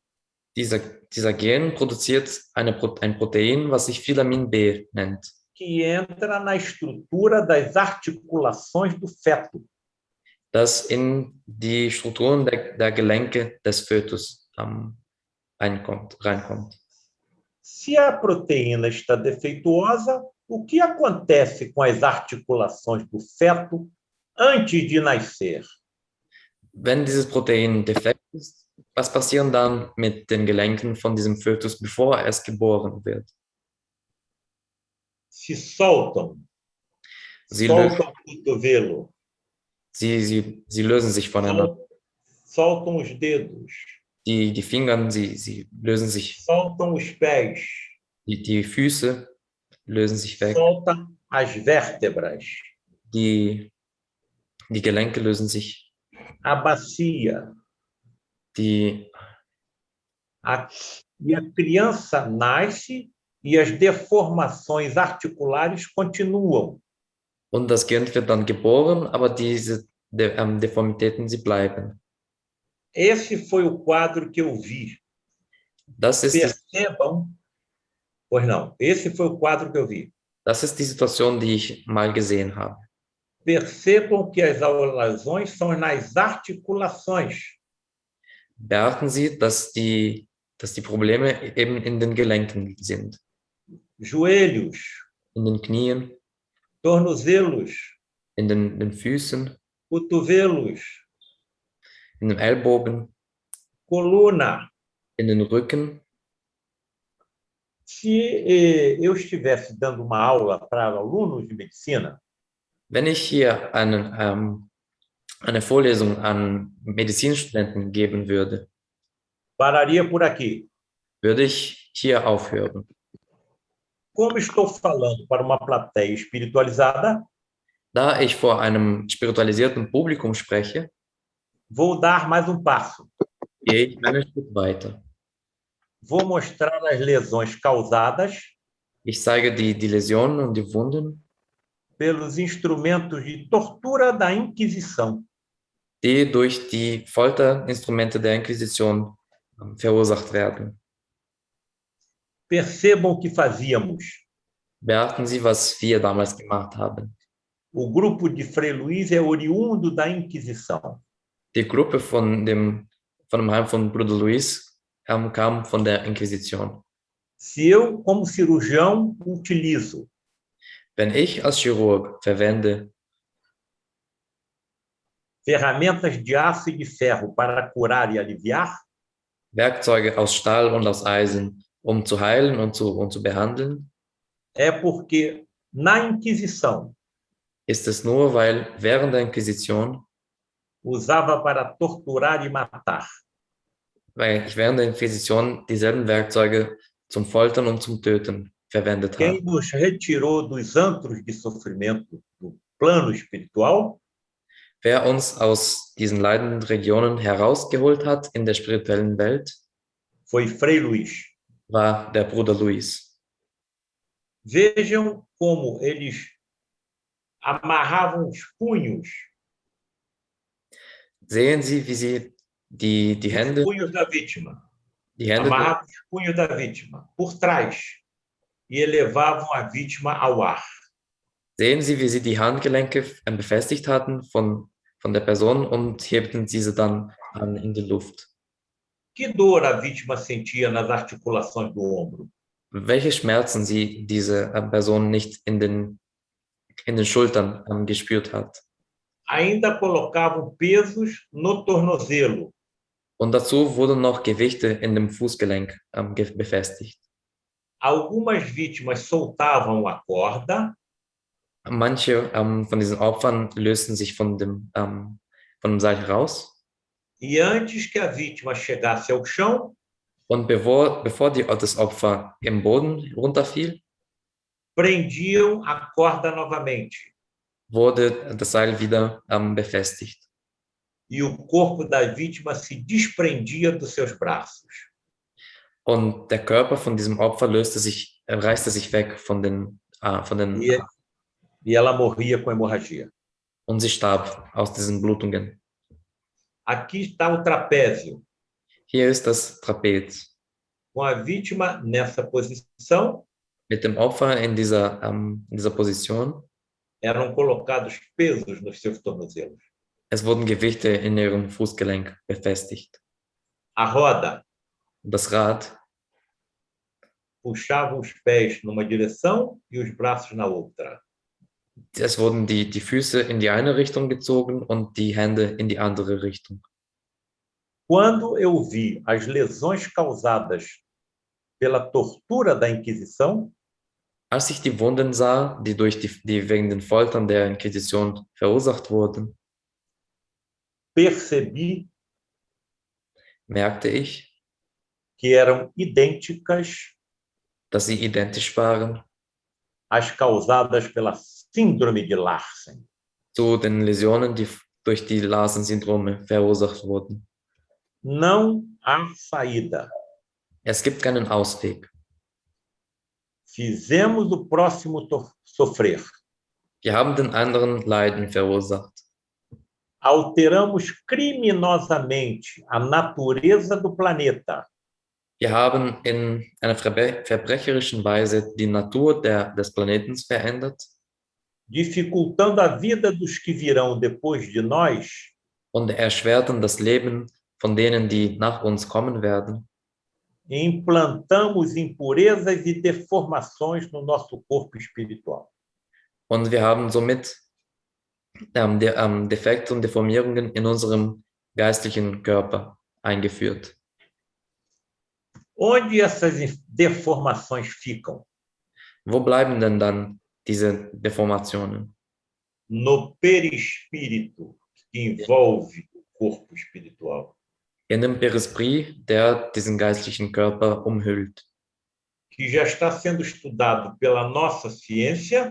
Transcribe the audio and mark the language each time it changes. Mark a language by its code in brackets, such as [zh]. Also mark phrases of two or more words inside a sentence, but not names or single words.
[de] Dieser Gen produziert ein Protein, was sich Filamin B nennt. [pt] Que entra na estrutura das articulações do feto. [de] Das in die Strukturen der Gelenke des Fötus reinkommt. [pt] Se a proteína está defeituosa, o que acontece com as articulações do feto antes de nascer? [de] Wenn dieses Protein defekt ist, was passiert dann mit den Gelenken von diesem Fötus, bevor er erst geboren wird? [pt] Se soltam. Soltam o cotovelo. [de] Sie lösen sich voneinander. [pt] Soltam os dedos. [de] Die Finger, sie lösen sich. [pt] Soltam os pés. [de] Die Füße lösen sich weg. [pt] Soltam as vértebras. [de] Die Gelenke lösen sich. [pt] A bacia. E a criança nasce e as deformações articulares continuam. [de] Und das Kind wird dann geboren, aber diese Deformitäten, sie bleiben. [pt] Esse foi o quadro que eu vi. Percebam. Pois não, esse foi o quadro que eu vi. [de] Das ist die Situation, die ich mal gesehen habe. [pt] Percebam que as lesões são nas articulações. [de] Beachten Sie, dass die Probleme eben in den Gelenken sind. [pt] Joelhos. [de] In den Knien. [pt] Tornozelos. [de] In den Füßen. [pt] Cotovelos. [de] In den Ellbogen. [pt] Coluna. [de] In den Rücken. [pt] Se eu estivesse dando uma aula para alunos de medicina, [de] wenn ich hier eine Vorlesung an Medizinstudenten geben würde, [pt] pararia por aqui. [de] Würde ich hier aufhören. [pt] Como estou falando para uma plateia espiritualizada, [de] da ich vor einem spiritualisierten Publikum spreche, [pt] vou dar mais passo. [de] Gehe ich einen Schritt weiter. [pt] Vou mostrar as lesões causadas. [de] Ich zeige die Läsionen und die Wunden. [pt] Pelos instrumentos de tortura da Inquisição. [de] Die durch die Folterinstrumente der Inquisition verursacht werden. [pt] Percebam o que fazíamos. [de] Beachten Sie, was wir damals gemacht haben. [pt] O grupo de Frei Luís é oriundo da Inquisição. [de] Die Gruppe von dem Heim von Bruder Luis kam von der Inquisition. [pt] Se eu, como cirurgião, utilizo. [de] Wenn ich als Chirurg verwende [pt] ferramentas de aço e de ferro para curar e aliviar, [de] Werkzeuge aus Stahl und aus Eisen, um zu heilen und zu behandeln, [pt] é porque na Inquisição [de] ist es nur, weil während der Inquisition [pt] usava para torturar e matar. [de] Weil ich während der Inquisition dieselben Werkzeuge zum Foltern und zum Töten verwendet habe. [pt] Quem nos retirou dos antros de sofrimento do plano espiritual? [de] Wer uns aus diesen leidenden Regionen herausgeholt hat in der spirituellen Welt, [pt] foi Frei Luís. [de] war der Bruder Luis. [pt] Vejam como eles amarravam os punhos, [de] Sehen Sie, wie sie die [pt] os [de] Hände, [pt] punhos da vítima. [de] die Hände [pt] Amarravam os punhos da vítima por trás e elevavam a vítima ao ar. [de] Sehen Sie, wie sie die Handgelenke befestigt hatten von der Person und hebten diese dann an in die Luft. [pt] Que dor a vítima sentia nas articulações do ombro? [de] Welche Schmerzen sie diese Person nicht in den Schultern gespürt hat. [pt] Ainda colocavam pesos no tornozelo. [de] Und dazu wurden noch Gewichte in dem Fußgelenk befestigt. [pt] Algumas vítimas soltavam a corda [de] Manche von diesen Opfern lösten sich von dem Seil raus. [pt] e antes que a vítima chegasse ao chão, [de] Und bevor das Opfer im Boden runterfiel, [pt] prendiam a corda novamente. [de] wurde das Seil wieder befestigt. [pt] E o corpo da vítima se desprendia dos seus braços. [de] Und der Körper von diesem Opfer reißte sich weg von den [pt] E ela morria com hemorragia. [de] und sie starb aus diesen Blutungen. [pt] Aqui está o trapézio, [de] Hier ist das Trapez [pt] com a vítima nessa posição, [de] mit dem Opfer in dieser Position. [pt] eram colocados pesos nos seus tornozelos. [de] Es wurden Gewichte in ihrem Fußgelenk befestigt. [pt] A roda [de] Das Rad [pt] puxava os pés numa direção e os braços na outra. [de] Es wurden die Füße in die eine Richtung gezogen und die Hände in die andere Richtung. [pt] Quando eu vi as lesões causadas pela tortura da Inquisição, [de] Als ich die Wunden sah, die die wegen den Foltern der Inquisition verursacht wurden, [pt] percebi [de] merkte ich, [pt] que eram idênticas [de] dass sie identisch waren [pt] às causadas pela Síndrome de Larsen. [de] zu den Läsionen, die durch die Larsen-Syndrome verursacht wurden. [pt] Não há saída. [de] Es gibt keinen Ausweg. [pt] Fizemos o próximo sofrer. [de] Wir haben den anderen Leiden verursacht. [pt] Alteramos criminosamente a natureza do planeta. [de] Wir haben in einer verbrecherischen Weise die Natur des Planeten verändert [pt] Dificultando a vida dos que virão depois de nós, [de] und erschwerten das Leben von denen, die nach uns kommen werden. [pt] e implantamos impurezas e deformações no nosso corpo espiritual. [de] Und wir haben somit Defekte und Deformierungen in unserem geistlichen Körper eingeführt. [pt] Onde essas deformações ficam? [de] Wo bleiben denn dann diese Deformationen? [pt] No perispírito, que envolve o corpo espiritual. [de] In dem Perisprit, der diesen geistlichen Körper umhüllt, [pt] Que já está sendo estudado pela nossa ciência,